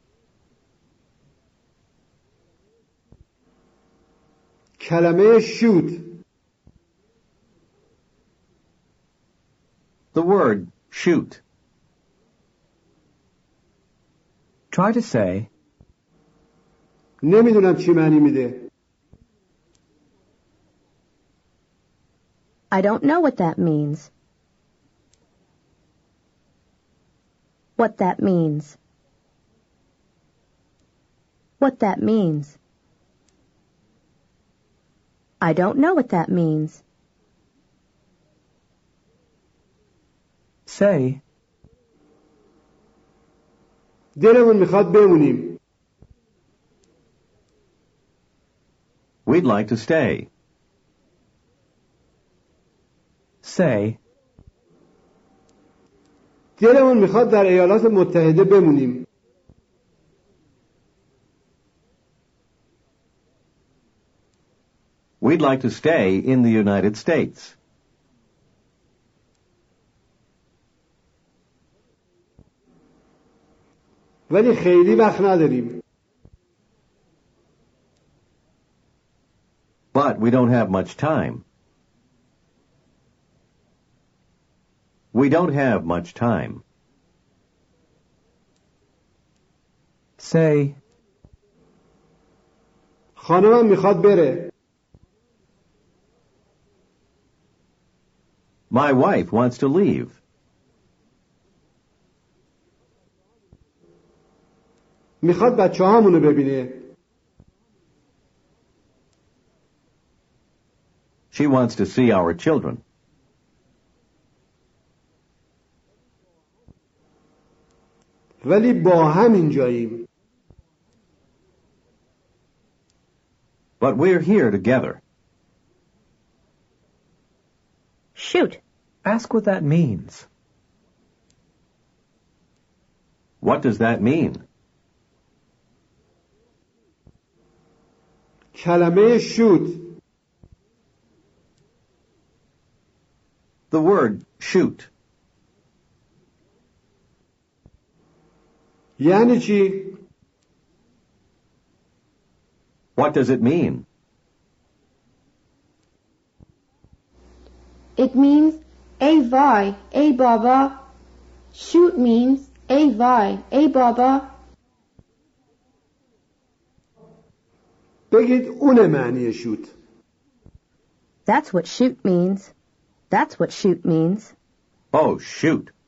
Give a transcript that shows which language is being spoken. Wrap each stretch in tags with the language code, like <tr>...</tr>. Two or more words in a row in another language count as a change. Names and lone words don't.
<fa>کلمه shoot.</fa> <en>The word shoot. Try to say,</en> <fa>نمیدونم چی معنی میده.</fa> <en>I don't know what that means. What that means. What that means. I don't know what that means. Say,</en> <fa>دلمون میخواد بمونیم.</fa> <en>We'd like to stay. say,</en> <fa>دلمون میخواد در ایالات متحده بمونیم.</fa> <en>We'd like to stay in the United States.</en> <fa>ولی خیلی وقت نداریم.</fa> <en>But we don't have much time. We don't have much time. say,</en> <fa>خانمم میخواد بره.</fa> <en>My wife wants to leave.</en> <fa>میخواد بچه هامونو ببینه.</fa> <en>She wants to see our children.</en> <fa>ولی با هم اینجاییم.</fa> <en>But we're here together. Shoot. ask what that means. What does that mean?</en> <fa>کلمه shoot.</fa> <en>The word shoot.</en> <fa>یعنی چی؟</fa> <en>What does it mean? It means</en> <fa>ای وای ای بابا.</fa> <en>Shoot means</en> <fa>ای وای ای بابا. بگید اون معنی shoot.</fa> <en>That's what shoot means. That's what shoot means. Oh, shoot.</en>